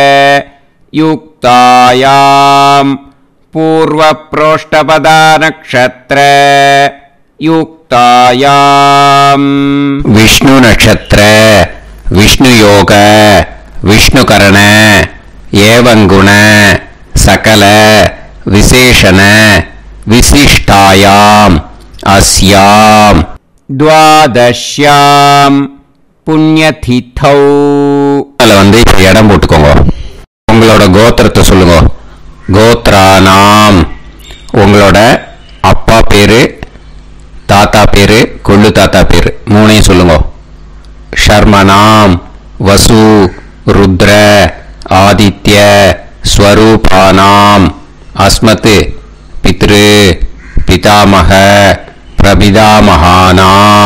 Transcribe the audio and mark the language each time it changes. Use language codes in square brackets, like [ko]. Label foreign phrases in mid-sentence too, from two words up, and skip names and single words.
[sa] युक्तायां पूर्वप्रोष्ठपदा नक्षत्र युक्तायां विष्णु नक्षत्र विष्णु योग विष्णुकरण एवं गुण सकल विशेषण विशिष्टायां अस्यां द्वादश्यां पुण्यतिथौ. [ta] அதில் வந்து இப்போ இடம் போட்டுக்கோங்க. உங்களோட கோத்திரத்தை சொல்லுங்க. கோத்ரானாம் உங்களோட அப்பா பேரு தாத்தா பேரு கொள்ளு தாத்தா பேரு மூணையும் சொல்லுங்க. [sa] शर्मणां वसु रुद्र आदित्य स्वरूपाणां अस्मत् पितृ पितामह प्रपितामहानाम्.